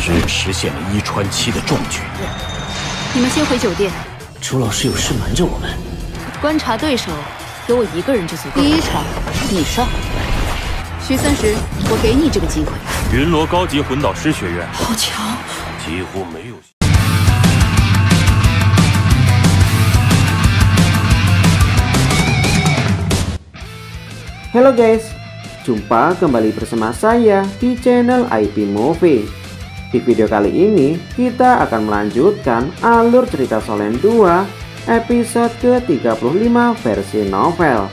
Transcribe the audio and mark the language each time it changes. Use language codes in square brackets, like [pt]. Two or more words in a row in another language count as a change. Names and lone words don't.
[zh] 是实现了一传七的壮举。你们先回酒店。朱老师有事瞒着我们。观察对手，有我一个人就足够。第一场你上，徐30，我给你这个机会。云罗高级魂导师学院好强，几乎没有。 [id] Halo guys, jumpa kembali bersama saya di channel IP Movie. Di video kali ini kita akan melanjutkan alur cerita Solen 2 episode ke-35 versi novel.